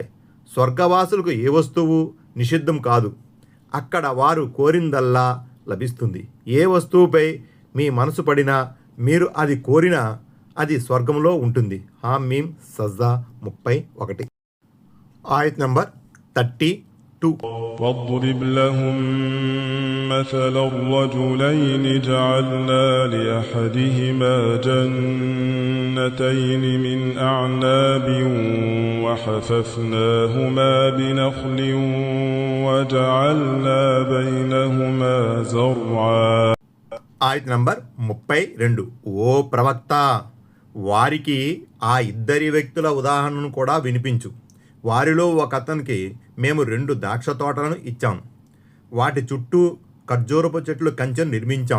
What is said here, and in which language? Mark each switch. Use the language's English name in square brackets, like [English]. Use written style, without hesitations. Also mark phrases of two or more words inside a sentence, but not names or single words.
[Telugu] స్వర్గవాసులకు ఏ వస్తువు నిషిద్ధం కాదు. అక్కడ వారు కోరిందల్లా లభిస్తుంది. ఏ వస్తువుపై మీ మనసు పడినా, మీరు అది కోరినా అది స్వర్గంలో ఉంటుంది. హామీమ్ సజ్దా 31. ఆయత్ నంబర్ 32. [Arabic] واضرب لهم مثل الرجلين جعلنا لأحدهما جنتين من أعناب وحففناهما بنخل وجعلنا بينهما زرعا. [Telugu] ఆయత్ నంబర్ 32. ఓ ప్రవక్త, వారికి ఆ ఇద్దరి వ్యక్తుల ఉదాహరణను కూడా వినిపించు. వారిలో ఒక అతనికి మేము 2 ద్రాక్ష తోటలను ఇచ్చాం. వాటి చుట్టూ ఖర్జూరపు చెట్లు కంచెను నిర్మించాం.